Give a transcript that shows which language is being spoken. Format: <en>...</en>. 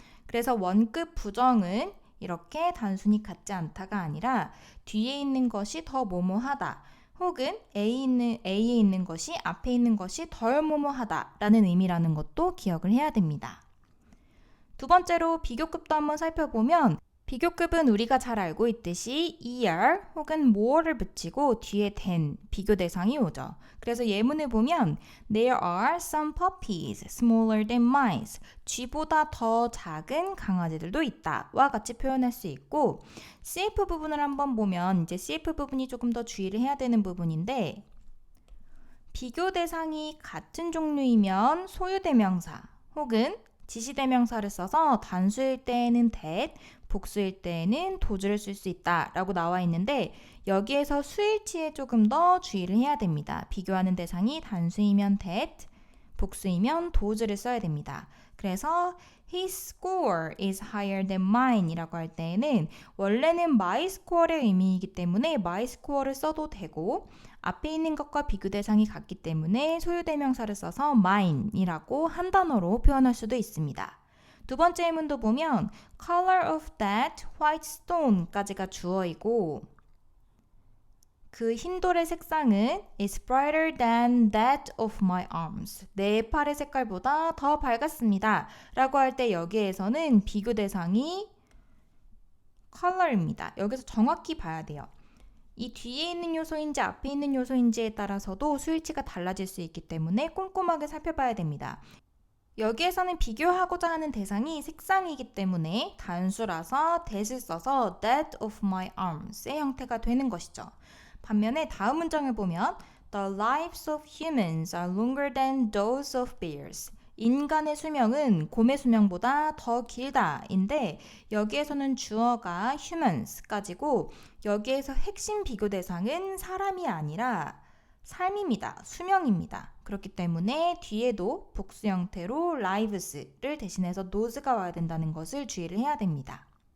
<ko>그래서 원급 부정은 이렇게 단순히 같지 않다가 아니라 뒤에 있는 것이 더 뭐뭐하다 혹은 A에 있는 것이 앞에 있는 것이 덜 뭐뭐하다 라는 의미라는 것도 기억을 해야 됩니다. 두 번째로 비교급도 한번 살펴보면 비교급은 우리가 잘 알고 있듯이 er 혹은 more를 붙이고 뒤에 than 비교 대상이 오죠. 그래서 예문을 보면</ko> <en>There are some puppies smaller than mice.</en> <ko>쥐보다 더 작은 강아지들도 있다. 와 같이 표현할 수 있고 CF 부분을 한번 보면 이제 CF 부분이 조금 더 주의를 해야 되는 부분인데 비교 대상이 같은 종류이면 소유대명사 혹은 지시대명사를 써서 단수일 때에는 that, 복수일 때에는 does를 쓸 수 있다 라고 나와 있는데 여기에서 수일치에 조금 더 주의를 해야 됩니다. 비교하는 대상이 단수이면 that, 복수이면 does를 써야 됩니다. 그래서</ko> <en>His score is higher than mine</en> <ko>이라고 할 때에는 원래는 my score의 의미이기 때문에 my score를 써도 되고 앞에 있는 것과 비교 대상이 같기 때문에 소유대명사를 써서 mine 이라고 한 단어로 표현할 수도 있습니다. 두 번째 예문도 보면</ko> <en>color of that white stone</en> <ko>까지가 주어이고 그 흰돌의 색상은</ko> <en>is brighter than that of my arms.</en> <ko>내 팔의 색깔보다 더 밝았습니다. 라고 할 때 여기에서는 비교 대상이 color입니다. 여기서 정확히 봐야 돼요. 이 뒤에 있는 요소인지 앞에 있는 요소인지에 따라서도 수일치가 달라질 수 있기 때문에 꼼꼼하게 살펴봐야 됩니다. 여기에서는 비교하고자 하는 대상이 색상이기 때문에 단수라서 that을 써서</ko> <en>that of my arms</en> <ko>의 형태가 되는 것이죠. 반면에 다음 문장을 보면</ko> <en>The lives of humans are longer than those of bears.</en> <ko>인간의 수명은 곰의 수명보다 더 길다 인데 여기에서는 주어가 humans까지고 여기에서 핵심 비교 대상은 사람이 아니라 삶입니다. 수명입니다. 그렇기 때문에 뒤에도 복수 형태로 lives를 대신해서 thos가 와야 된다는 것을 주의를 해야 됩니다.</ko>